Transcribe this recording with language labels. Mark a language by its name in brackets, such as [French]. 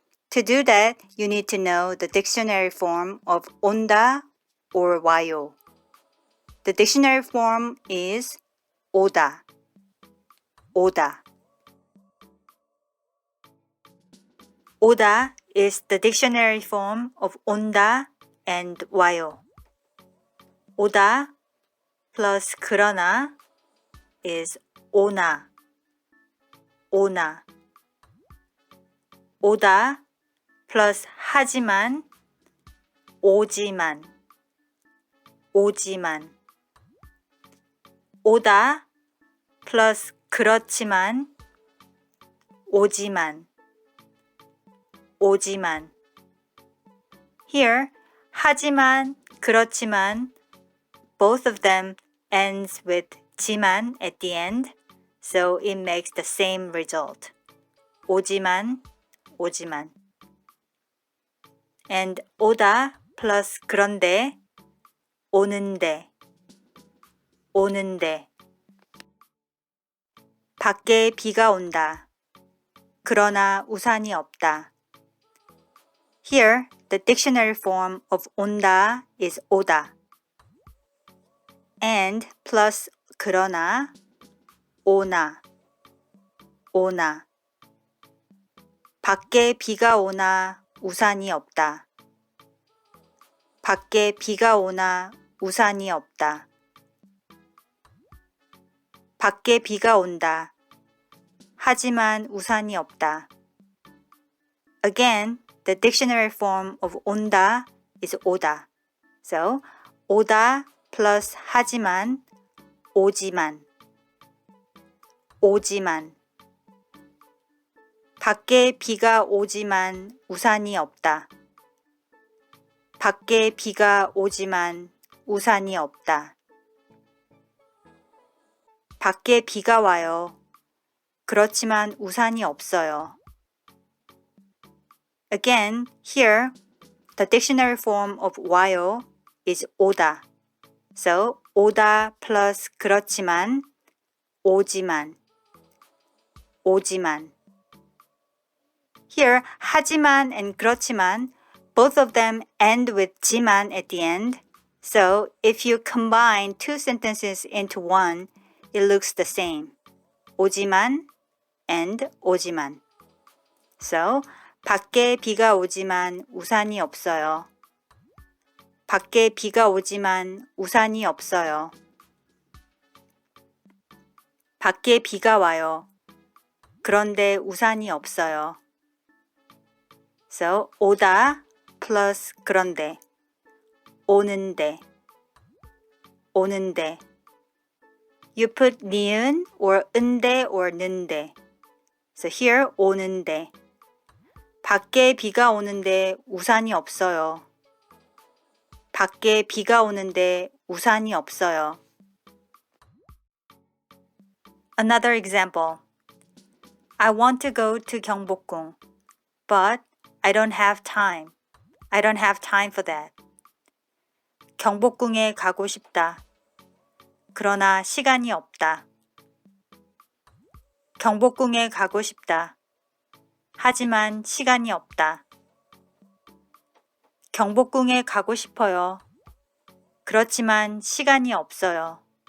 [English] To do that, you need to know the dictionary form of 온다 or 와요. The dictionary form is 오다, 오다. 오다 is the dictionary form of 온다 and 와요. [Korean] 오다 plus 그러나 is 오나, 오나. 오다 plus 하지만, 오지만, 오지만. 오다 plus 그렇지만, 오지만, 오지만. [English] Here, 하지만, 그렇지만, both of them ends with 지만 at the end, so it makes the same result. [Korean] 오지만, 오지만. And 오다 plus 그런데, 오는데, 오는데. 밖에 비가 온다. 그러나 우산이 없다. [English] Here, the dictionary form of 온다 is 오다. [Korean] And plus 그러나, 오나, 오나. 밖에 비가 오나 우산이 없다. 밖에 비가 오나 우산이 없다. 밖에 비가 온다. 하지만 우산이 없다. [English] Again, the dictionary form of 온다 is 오다. [Korean] So, 오다 plus 하지만, 오지만, 오지만. 밖에 비가 오지만 우산이 없다. 밖에 비가 오지만 우산이 없다. 밖에 비가 와요. 그렇지만 우산이 없어요. [English] Again, here, the dictionary form of 와요 is 오다. [Korean] So, 오다 plus 그렇지만, 오지만, 오지만. [English] Here, 하지만 and 그렇지만, both of them end with 지만 at the end. So, if you combine two sentences into one, it looks the same. [Korean] 오지만 and 오지만. So, 밖에 비가 오지만 우산이 없어요. 밖에 비가 오지만 우산이 없어요. 밖에 비가 와요. 그런데 우산이 없어요. So, 오다 plus 그런데, 오는데, 오는데. [English] You put 니은 or 은데 or 는데. So here, 오는데. [Korean] 밖에 비가 오는데 우산이 없어요. 밖에 비가 오는데 우산이 없어요. [English] Another example. I want to go to 경복궁, but I don't have time. I don't have time for that. [Korean] 경복궁에 가고 싶다. 그러나 시간이 없다. 경복궁에 가고 싶다. 하지만 시간이 없다. 경복궁에 가고 싶어요. 그렇지만 시간이 없어요.